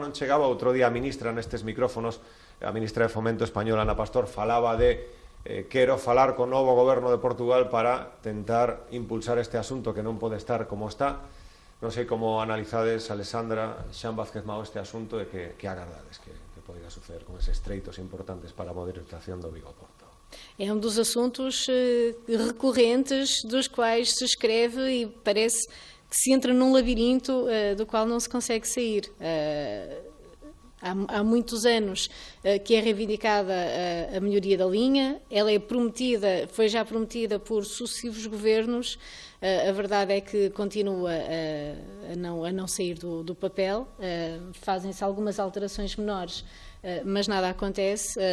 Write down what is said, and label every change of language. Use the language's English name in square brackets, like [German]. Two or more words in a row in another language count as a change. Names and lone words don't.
[Galician] Outro día a ministra nestes micrófonos, a ministra de Fomento española, Ana Pastor, falaba de quero falar co novo goberno de Portugal para tentar impulsar este asunto que non pode estar como está. Non sei como analizades, Alexandra, Xan Vázquez Mao, este asunto e que agardades que poida suceder con eses treitos importantes para a modernización do Vigo-Porto. [Portuguese] É dos assuntos recorrentes dos quais se escreve e parece que se entra num labirinto do qual não se consegue sair. Há muitos anos que é reivindicada a melhoria da linha, ela é prometida, foi já prometida por sucessivos governos, a verdade é que continua a não sair do papel, fazem-se algumas alterações menores, mas nada acontece.